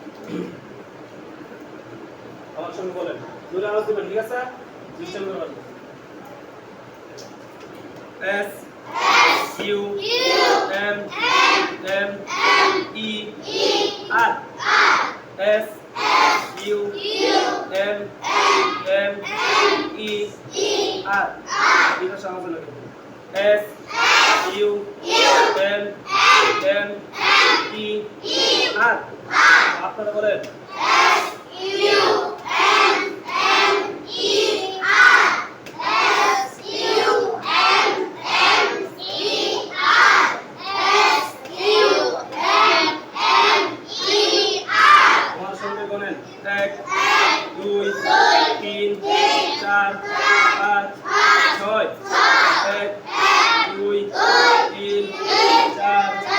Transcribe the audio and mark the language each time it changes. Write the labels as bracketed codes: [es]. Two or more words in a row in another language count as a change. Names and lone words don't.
[bn] আমার সঙ্গে বলেন দুটো আওয়াজ দিবেন ঠিক আছে সিস্টেম করে S U M M E R S U M M E R এটা সহজ লাগে S U M M E R আপনারা বলেন S U M M E R S U M M E R S U M M E R আমার সঙ্গে বলেন 1 2 3 4 5 6 1 2 3 4